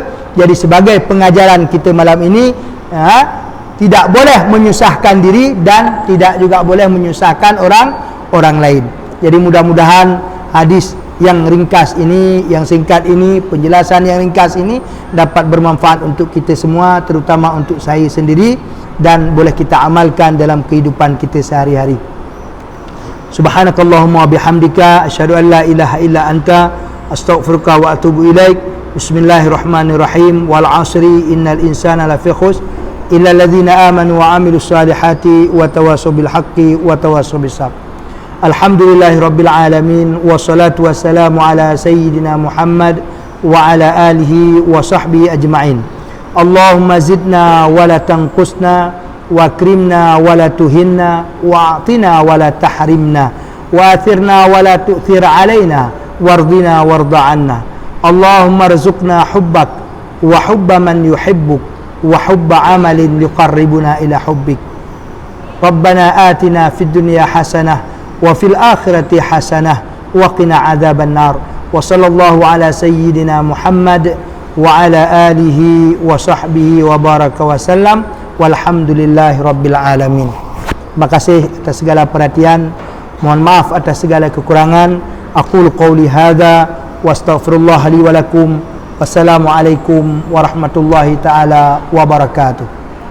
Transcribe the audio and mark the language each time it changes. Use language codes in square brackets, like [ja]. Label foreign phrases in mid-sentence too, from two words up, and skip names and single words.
[ms] Jadi sebagai pengajaran kita malam ini, tidak boleh menyusahkan diri dan tidak juga boleh menyusahkan orang lain. Jadi mudah-mudahan hadis yang ringkas ini, yang singkat ini, penjelasan yang ringkas ini dapat bermanfaat untuk kita semua, terutama untuk saya sendiri, dan boleh kita amalkan dalam kehidupan kita sehari-hari. [ar] سبحانك اللهم وبحمدك أشهد أن لا إله إلا أنت أستغفرك وأتوب إليك. بسم الله الرحمن الرحيم. والعصر إن الإنسان لفي خسر إلا الذين آمنوا وعملوا الصالحات وتواصوا بالحق وتواصوا بالصبر. الحمد لله رب العالمين، والصلاة والسلام على سيدنا محمد وعلى آله وصحبه أجمعين. اللهم زدنا ولا تنقصنا، وأكرمنا ولا تهنا، وأعطنا ولا تحرمنا، وآثرنا ولا تؤثر علينا، وأرضنا وارض عنا. اللهم ارزقنا حبك وحب من يحبك وحب عمل يقربنا إلى حبك. ربنا آتنا في الدنيا حسنة وفي الآخرة حسنة وقنا عذاب النار. وصلى الله على سيدنا محمد وعلى آله وصحبه وبارك وسلم، والحمد لله رب العالمين. [ms] Terima kasih atas segala perhatian, mohon maaf atas segala kekurangan. [ar] أقول قولي هذا وأستغفر الله لي ولكم. والسلام عليكم ورحمة الله تعالى وبركاته.